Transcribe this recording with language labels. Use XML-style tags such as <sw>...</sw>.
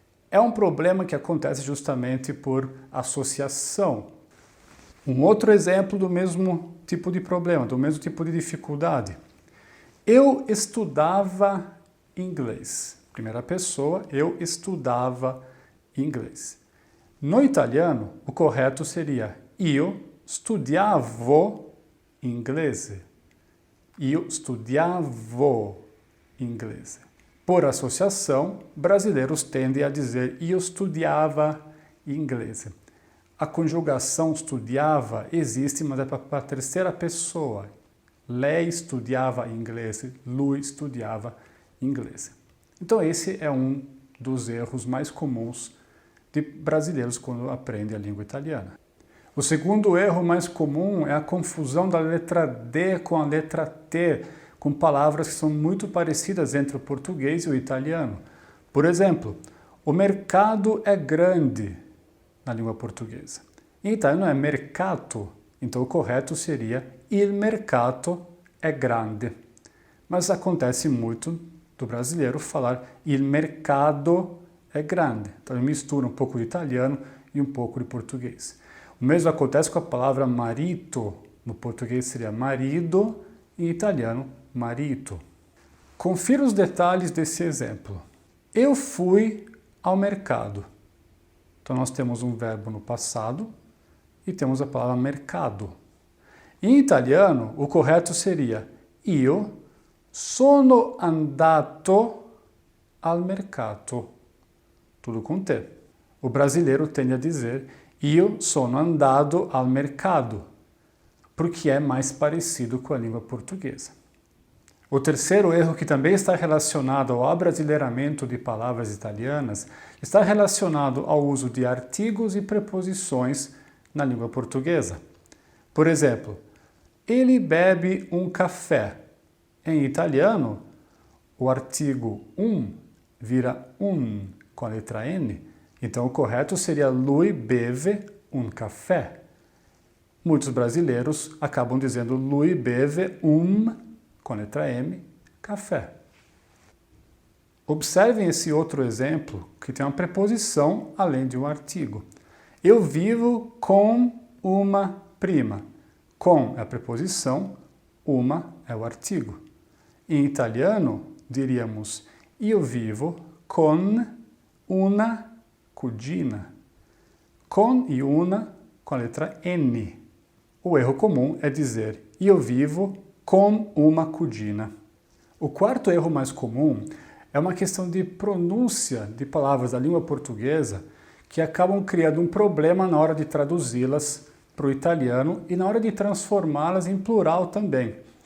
<pt>É um problema que acontece justamente por associação. Um outro exemplo do mesmo tipo de problema, do mesmo tipo de dificuldade. Eu estudava inglês. Primeira pessoa, eu estudava inglês. No italiano, o correto seria</pt> <it>io studiavo inglese. Io studiavo inglese.</it> <pt>Por associação, brasileiros tendem a dizer</pt> <it>io studiava inglese.</it> <pt>A conjugação studiava existe, mas é para a terceira pessoa.</pt> <it>Lei studiava inglese, lui studiava inglese.</it> <pt>Então esse é um dos erros mais comuns de brasileiros quando aprendem a língua italiana. O segundo erro mais comum é a confusão da letra D com a letra T, com palavras que são muito parecidas entre o português e o italiano. Por exemplo, o mercado é grande na língua portuguesa. Em italiano é mercato, então o correto seria</pt> <it>il mercato è grande.</it> <pt>Mas acontece muito do brasileiro falar</pt> <it>il mercado é grande.</it> <pt>Então ele mistura um pouco de italiano e um pouco de português. O mesmo acontece com a palavra marito. No português seria marido, em italiano marito. Confira os detalhes desse exemplo. Eu fui ao mercado. Então nós temos um verbo no passado e temos a palavra mercado. Em italiano, o correto seria</pt> <it>io sono andato al mercato.</it> <pt>Tudo com T. O brasileiro tende a dizer</pt> <it>io sono andado al mercado,</it> <pt>porque é mais parecido com a língua portuguesa. O terceiro erro, que também está relacionado ao abrasileiramento de palavras italianas, está relacionado ao uso de artigos e preposições na língua portuguesa. Por exemplo, ele bebe um café. Em italiano, o artigo vira com a letra N, então o correto seria</pt> <it>lui beve un caffè.</it> <pt>Muitos brasileiros acabam dizendo</pt> <it>lui beve</it> <pt>com a letra M, café. Observem esse outro exemplo, que tem uma preposição além de um artigo. Eu vivo com uma prima. Com é a preposição, uma é o artigo. Em italiano, diríamos</pt> <it>io vivo con una cugina.</it> <pt>Com e una com a letra N. O erro comum é dizer</pt> <it>io vivo com uma cugina.</it> <pt>O quarto erro mais comum é uma questão de pronúncia de palavras da língua portuguesa que acabam criando um problema na hora de traduzi-las para o italiano e na hora de transformá-las em plural também.</pt>